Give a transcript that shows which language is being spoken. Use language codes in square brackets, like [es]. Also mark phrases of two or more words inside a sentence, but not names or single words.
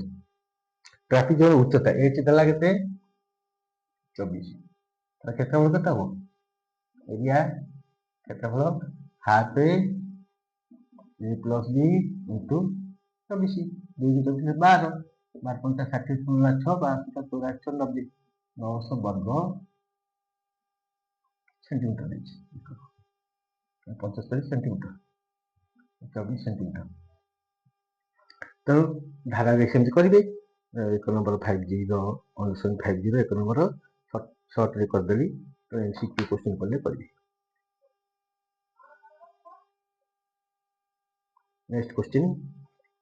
[or] ଟ୍ରାପିଜିୟମର ଉଚ୍ଚତା h ଦେଲା କେତେ 24, ତାର କ୍ଷେତ୍ରଫଳ କେତେ ହବ? ଏରିଆ କ୍ଷେତ୍ରଫଳ [en] half a plus b into 24, [or] 2 × 24 12, 12 5 60, 6 12 84 90, 900 ବର୍ଗ सेंटीमीटर ଦେଇଛି, 75 सेंटीमीटर, 24 सेंटीमीटर। ତେଣୁ ଧାରାରେ ସେମିତି କରିବେ। 1 ନମ୍ବର 5G ର ଅନୁସରଣ 5G ର 1 ନମ୍ବର ସର୍ଟରେ କରିଦେଲି, ତ [en] MCQ question [or] କଲେ କରିବେ। [en] next question next videoରେ [or] ପକେଇବା।